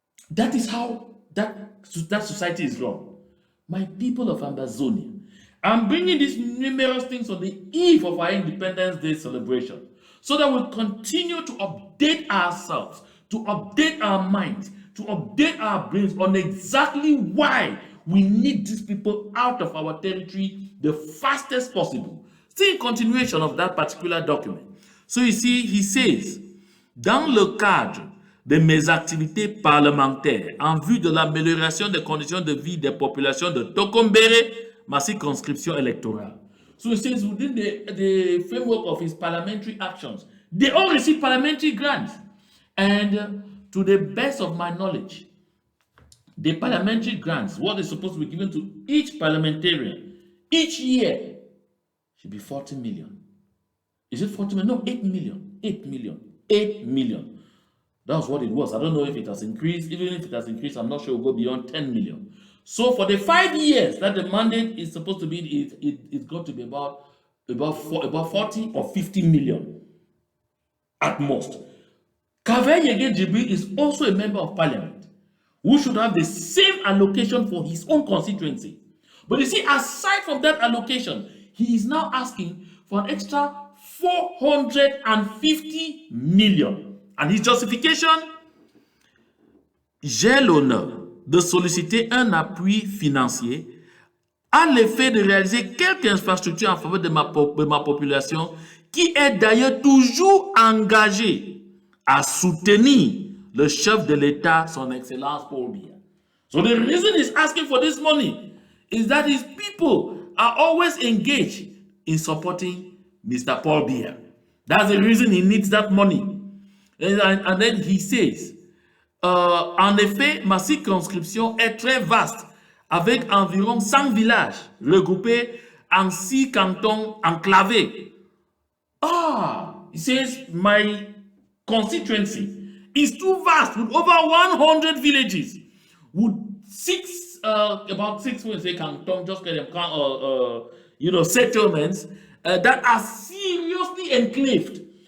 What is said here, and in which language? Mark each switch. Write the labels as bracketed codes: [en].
[en] That is how that society is run. My people of Amazonia, I'm bringing these numerous things on the eve of our Independence Day celebration so that we continue to update ourselves, to update our minds, to update our brains on exactly why We need these people out of our territory the fastest possible. Still in continuation of that particular document. So you see, he says, [fr] dans le cadre de mes activités parlementaires en vue de l'amélioration des conditions de vie des populations de Tokombere, ma circonscription électorale. [en] So he says within the framework of his parliamentary actions, they all receive parliamentary grants. And to the best of my knowledge, the parliamentary grants, what is supposed to be given to each parliamentarian each year, should be 40 million. Is it 40 million? No, 8 million. 8 million. 8 million. That's what it was. I don't know if it has increased. Even if it has increased, I'm not sure it will go beyond 10 million. So for the 5 years that the mandate is supposed to be, it's got to be about 40 or 50 million at most. Kaveh Jibril is also a member of parliament who should have the same allocation for his own constituency. But you see, aside from that allocation, he is now asking for an extra 450 million. And his justification, [fr] j'ai l'honneur de solliciter un appui financier à l'effet de réaliser quelques infrastructures en faveur de ma population qui est d'ailleurs toujours engagée à soutenir le chef de l'État, son Excellence Paul Biya. [en] So the reason he's asking for this money is that his people are always engaged in supporting Mr. Paul Biya. That's the reason he needs that money. And then he says, [fr] en effet, ma circonscription est très vaste, avec environ 100 villages regroupés en 6 cantons enclavés. [en] He says, my constituency is too vast, with over 100 villages, with about six, when say canton, just get them, settlements that are seriously enclaved.